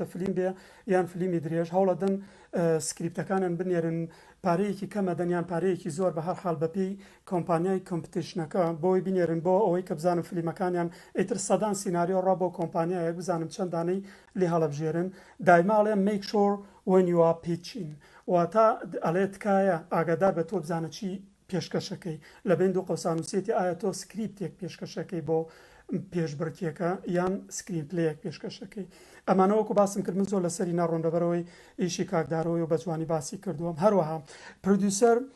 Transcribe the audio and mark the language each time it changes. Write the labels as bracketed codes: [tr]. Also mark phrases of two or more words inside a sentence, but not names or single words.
[ckb] فیلم بێ یان فیلمی درێژ هەوڵەدەن سکریپتەکانیان بنێرن پارەیەکی کەمە دەنیان پارەیەکی زۆر بە هەر حاڵ بەپێی کۆمپانیای کۆمپیوتیشنەکە بۆی بنێرن بۆ ئەوەی کە بزانم فیلمەکانیان ئیتر سەدان سیناریۆ ڕا بۆ کۆمپانیایەک بزانم چەندانەی لێ هەڵەبژێرن دایماڵێ [en] make sure when you are pitching [ckb] واتە ئەڵێ تکایە ئاگادار بە تۆ بزانە چی پێشکەشەکەی لە بین دوو قەوسانوسێتی ئایا تۆ سکریپتێک پێشکەشەکەی بۆ پێشبڕکێکە یان سکرین پلەیەک پێشکەشەکەی ئەمانەوەکو باسم کرد من زۆر لەسەری ناڕۆن لەبەرەوەی ئیشی کاکدارەوەی و بە جوانی باسی کردووەم هەروەها پرۆدیوسەر